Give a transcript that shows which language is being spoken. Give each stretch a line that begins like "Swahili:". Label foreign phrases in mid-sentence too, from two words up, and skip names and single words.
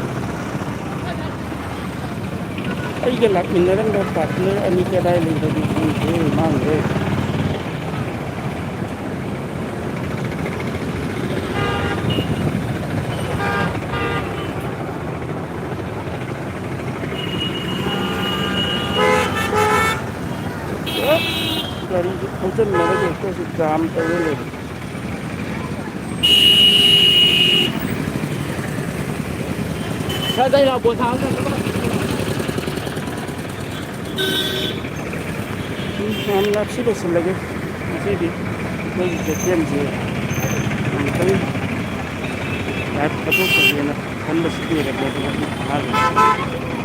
Manipuri: ꯑꯩꯒ ꯂꯥꯛꯃꯤꯟꯅꯔꯝꯕ ꯄꯥꯔꯠꯅꯔ ꯑꯅꯤ ꯀꯗꯥꯏ ꯂꯩꯕꯒꯦ ꯈꯪꯗ꯭ꯔꯦ ꯃꯥꯡꯈ꯭ꯔꯦ ꯒꯥꯔꯤꯁꯤ ꯊꯧꯖꯤꯟꯅꯔꯒ ꯍꯦꯛꯇꯁꯨ ꯖꯥꯝ ꯇꯧꯔ ꯂꯩꯔꯦ
Vietnamese: Đây là 4 tháng rồi các bạn.
Manipuri: ꯌꯥꯝꯅ ꯁꯤ ꯂꯣꯏꯁꯤꯜꯂꯒꯦ ꯉꯁꯤꯗꯤ ꯑꯩꯈꯣꯏꯒꯤ ꯀꯩꯊꯦꯜꯁꯦ ꯑꯃꯨꯛꯇꯪ ꯂꯥꯏꯚ ꯀꯠꯊꯣꯛꯆꯒꯦꯅ ꯈꯟꯕꯁꯤ ꯀꯨꯏꯔꯕ ꯑꯗꯨꯒ